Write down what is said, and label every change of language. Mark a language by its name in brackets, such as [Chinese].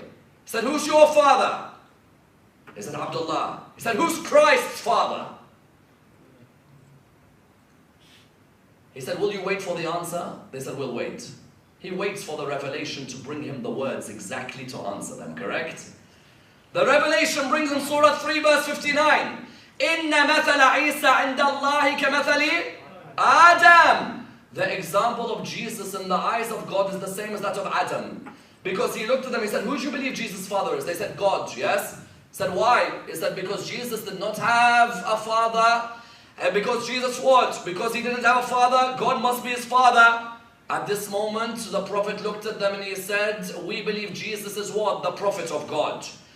[English] He said, who's your father? He said, Abdullah. He said, who's Christ's father? He said, will you wait for the answer? They said, we'll wait. He waits for the revelation to bring him the words exactly to answer them, correct? The revelation brings in Surah 3 verse 59. [Arabic] إِنَّ مَثَلَ عِيسَى عِنْدَ اللَّهِ كَمَثَلِ Adam. [English] The example of Jesus in the eyes of God is the same as that of Adam. Because he looked at them, he said, who do you believe Jesus' father is? They said, God, yes? He said, why? He said, because Jesus did not have a father. And because Jesus what? Because he didn't have a father, God must be his father. At this moment, the Prophet looked at them and he said, we believe Jesus is what? The Prophet of God.